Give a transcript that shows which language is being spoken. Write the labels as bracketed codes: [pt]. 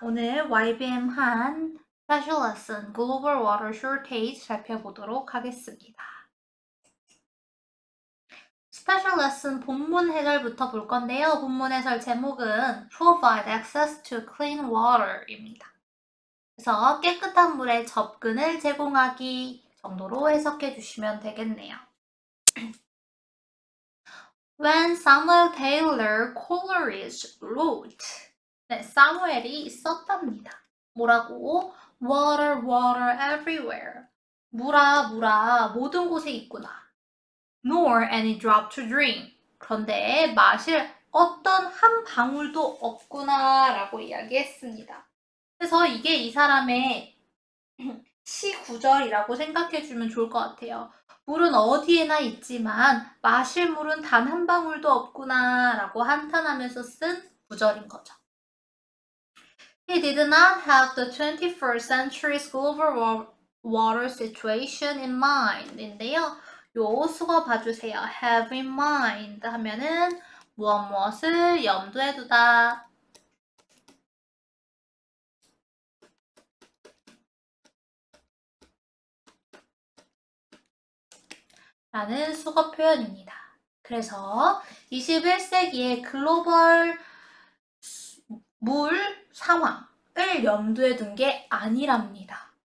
[ko] 오늘 YBM 한 [en] Special Lesson Global Water Shortage [ko] 살펴보도록 하겠습니다. Special Lesson 본문 해설부터 볼 건데요. 본문 해설 제목은 [en] Provide Access to Clean Water [ko] 입니다. 그래서 깨끗한 물에 접근을 제공하기 정도로 해석해 주시면 되겠네요. [en] When Samuel Taylor Coleridge wrote, [ko] 네, 사무엘이 썼답니다. 뭐라고? [en] Water, water everywhere. [ko] 물아, 물아, 모든 곳에 있구나. [en] Nor any drop to drink. [ko] 그런데 마실 어떤 한 방울도 없구나 라고 이야기했습니다. 그래서 이게 이 사람의 시 구절이라고 생각해주면 좋을 것 같아요. 물은 어디에나 있지만 마실 물은 단 한 방울도 없구나 라고 한탄하면서 쓴 구절인 거죠. [en] He did not have the 21st century's global water situation in mind [ko] 인데요. 요 수거 봐주세요. [en] have in mind [ko] 하면은 무엇을 염두에 두다. 라는 수거 표현입니다. 그래서 21세기의 글로벌 물 상황을 염두에 둔 게 아니랍니다.